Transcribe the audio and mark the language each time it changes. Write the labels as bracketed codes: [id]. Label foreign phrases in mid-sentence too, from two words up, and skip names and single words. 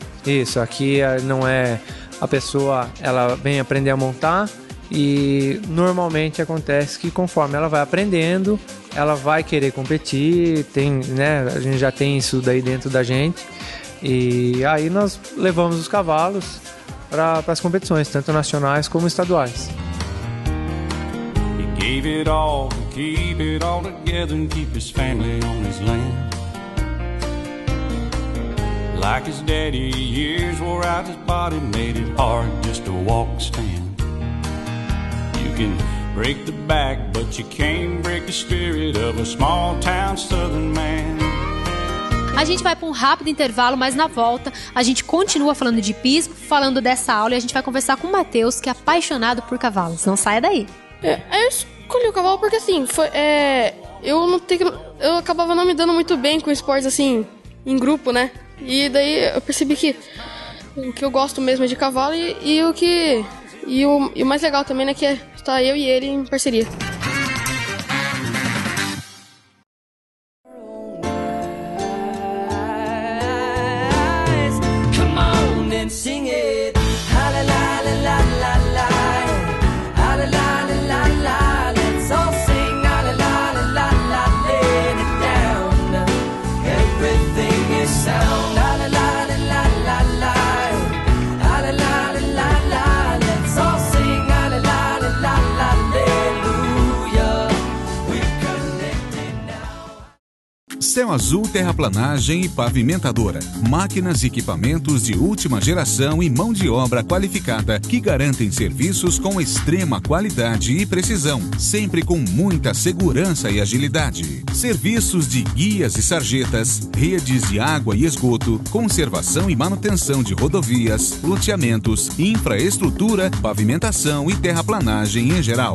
[pt] Isso, aqui não é a pessoa, ela vem aprender a montar e normalmente acontece que conforme ela vai aprendendo, ela vai querer competir, a gente já tem isso daí dentro da gente, E aí nós levamos os cavalos para as competições, tanto nacionais como estaduais. [en] He gave it all to keep it all together and keep his family on his land. Like his daddy, years wore out his body, made it hard just to walk and stand. You can break the back, but you can't break the spirit of a small town southern man. [pt] A gente vai para um rápido intervalo, mas na volta a gente continua falando de hipismo, falando dessa aula, e a gente vai conversar com o Matheus, que é apaixonado por cavalos. Não saia daí. Eu escolhi o cavalo porque assim, eu acabava não me dando muito bem com esportes assim, em grupo, né? E daí eu percebi que o que eu gosto mesmo é de cavalo e o mais legal também, né, que é estar eu e ele em parceria. [en] Come on and sing it. Ha la la la la la la. Ha la la la la la. Let's all sing ha la la la la la. Laying it down. Everything is sound. Ha la la la la la la. Ha la la la la la. Let's all sing ha la la la la la. Hallelujah. We're connected now. [pt] Céu Azul Terraplanagem e Pavimentadora. Máquinas e equipamentos de última geração e mão de obra qualificada que garantem serviços com extrema qualidade e precisão, sempre com muita segurança e agilidade. Serviços de guias e sarjetas, redes de água e esgoto, conservação e manutenção de rodovias, loteamentos, infraestrutura, pavimentação e terraplanagem em geral.